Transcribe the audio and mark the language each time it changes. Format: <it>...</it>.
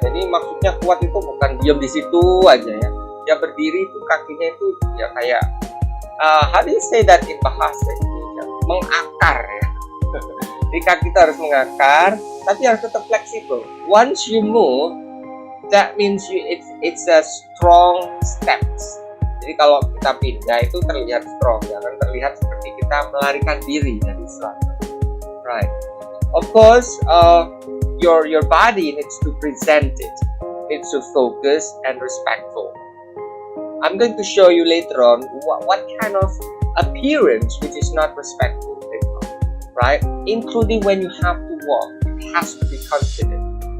<id>Jadi maksudnya kuat itu bukan diam di situ aja ya. Ya berdiri itu kakinya itu ya kayak</id> <en>how do you say that in bahasa Indonesia?</en> <id>Mengakar ya. Jadi kaki kita harus mengakar, tapi harus tetap fleksibel.</id> <en>Once you move, that means it's a strong steps.</en> <id>Jadi kalau kita pindah itu terlihat strong, jangan terlihat seperti kita melarikan diri dari sesuatu.</id> <en>Right. Of course, your body needs to present it, needs to focus and respectful. I'm going to show you later on what kind of appearance which is not respectful. Right? Including when you have to walk, it has to be confident.</en>